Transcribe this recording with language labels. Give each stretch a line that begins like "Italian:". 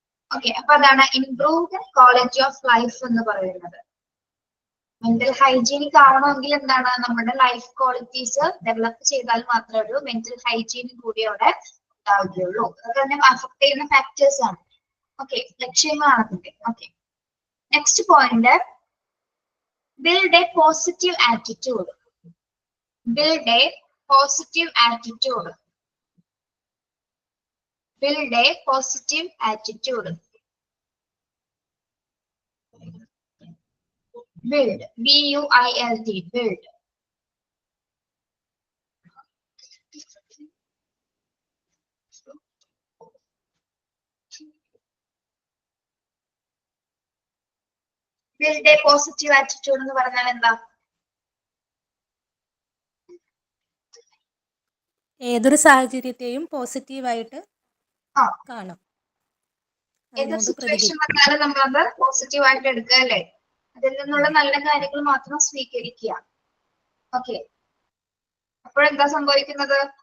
Malayalam: Okay, അപ്പൊ അതാണ് improved quality of life എന്ന് പറയുന്നത്. മെന്റൽ ഹൈജീനിക് ആവണമെങ്കിൽ എന്താണ് നമ്മുടെ ലൈഫ് ക്വാളിറ്റീസ് ഡെവലപ്പ് ചെയ്താൽ മാത്രമേ ഒരു മെന്റൽ ഹൈജീനിക് കൂടി അവിടെ ഉണ്ടാവുകയുള്ളൂ. അതൊക്കെ തന്നെ അഫക്ട് ചെയ്യുന്ന ഫാക്ടേഴ്സ് ആണ്. ഓക്കെ, ലക്ഷ്യങ്ങളാണ് അതിന്റെ. Okay, next point,
English: build a positive attitude. Build a positive attitude. Build a positive attitude. Build, B-U-I-L-D, build. Build a positive attitude
Malayalam: എന്ന് പറഞ്ഞാൽ എന്താ? ഏതൊരു സാഹചര്യത്തെയും പോസിറ്റീവായിട്ട് കാണും. ഏതൊരു സിറ്റുവേഷൻ വന്നാലും നമ്മളത് പോസിറ്റീവായിട്ട് എടുക്കുക അല്ലേ. അതിൽ നിന്നുള്ള നല്ല കാര്യങ്ങൾ മാത്രം സ്വീകരിക്കുക. ഓക്കെ, അപ്പോഴെന്താ സംഭവിക്കുന്നത്?